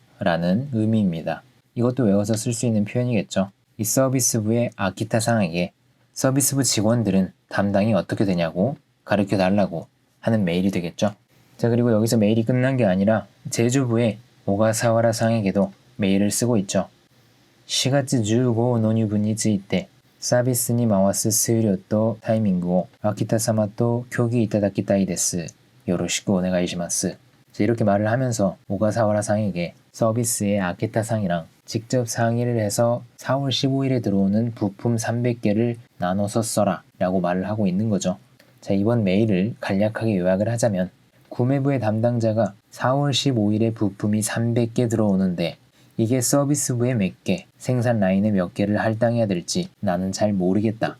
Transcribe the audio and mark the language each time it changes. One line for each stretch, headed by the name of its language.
Korean: 라는 의미입니다. 이것도 외워서 쓸 수 있는 표현이겠죠. 이 서비스부의 아키타상에게 서비스부 직원들은 담당이 어떻게 되냐고 가르쳐 달라고 하는 메일이 되겠죠. 자, 그리고 여기서 메일이 끝난 게 아니라 제조부의 오가사와라 상에게도 메일을 쓰고 있죠.
Japanese: 4月15納入分についてサービスに回す数量とタイミングを秋田様と協議いただきたいです. 요로시쿠 오네가이시마스.
Korean: 이렇게 말을 하면서 오가사와라 상에게 서비스의 아키타 상이랑 직접 상의를 해서 4월 15일에 들어오는 부품 300개를 나눠서 써라 라고 말을 하고 있는 거죠. 자, 이번 메일을 간략하게 요약을 하자면 구매부의 담당자가 4월 15일에 부품이 300개 들어오는데 이게 서비스부에 몇 개, 생산 라인에 몇 개를 할당해야 될지 나는 잘 모르겠다.